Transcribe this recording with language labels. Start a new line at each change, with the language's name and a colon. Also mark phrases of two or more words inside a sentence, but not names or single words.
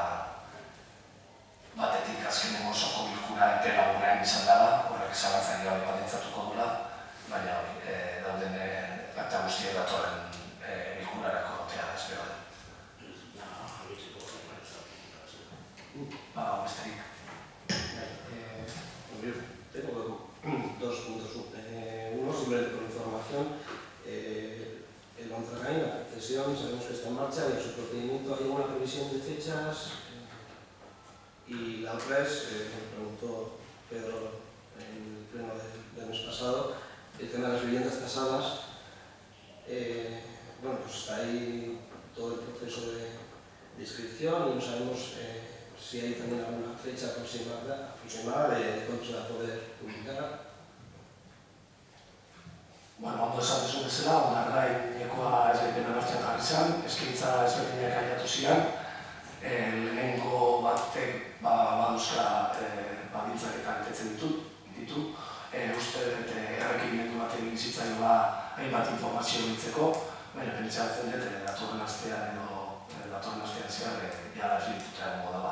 Basque: batetik azkenengo osoko bilkura epe laburrean izan dela, horrek zalantzari gabe baldintzatuko dula, baina dauden akta guztiek datorren bilkurarako egotea espero da. Besterik.
Spanish: Tengo dos puntos. Uno, simplemente por información, el Montragain, la concesión, sabemos que está en marcha y en su procedimiento hay una previsión de fechas. Y la otra es, me preguntó Pedro en el pleno del mes pasado, el tema de las viviendas tasadas. Bueno, pues está ahí todo el proceso de inscripción y no sabemos si hay también alguna fecha aproximada de cuándo se va a poder publicar.
Basque: Ondo esan duzu bezala, onargainekoa ezberdina martxan jarri zen, eskaintza ezberdinak ailatu ziren, lehenengo batek baduzka baldintzak eta betetzen ditu. Uste dut errekimendu bat egin zitzaioa hainbat informazio biltzeko, baina pentsatzen dut datorren astean zehar jala esbirtuta egongo dela.